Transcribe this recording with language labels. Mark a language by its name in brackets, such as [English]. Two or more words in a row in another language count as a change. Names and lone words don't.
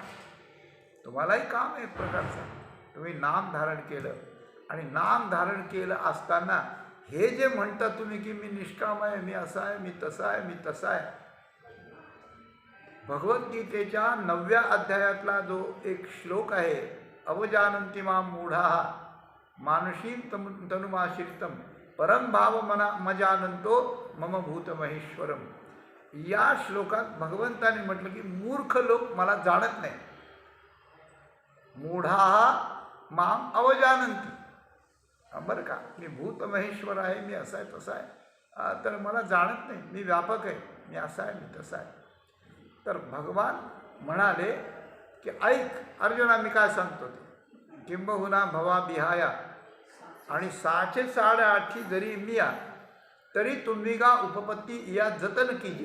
[Marathi] तुम्हालाही काम आहे एक प्रकारचं. तुम्ही नाम धारण केलं आणि नाम धारण केलं असताना हे जे म्हणता तुम्ही की मी निष्काम आहे, मी असा आहे, मी तसा आहे, मी तसा आहे, भगवद्गीतेच्या 9व्या अध्यायातला जो एक श्लोक आहे, [Sanskrit] अवजानन्ति मां मूढाः मानुषीं तनुमाश्रितं परम भाव मजानन्तो मम भूतमहेश्वरम. [Marathi] या श्लोकात भगवंताने म्हटलं की मूर्ख लोक मला जाणत नाही. [Sanskrit] मूढाः मां अवजानन्ति, [Marathi] बरं का, मी भूत महेश्वर आहे, मी असा आहे तसा आहे, तर मला जाणत नाही, मी व्यापक आहे, मी असा आहे, मी तसा आहे. तर भगवान म्हणाले की ऐक अर्जुना, मी काय सांगतो ते, किंबहुना भवा बिहाया आणि 608 जरी मिया तरी तुम्ही गा उपपत्ती या जतन कीजे.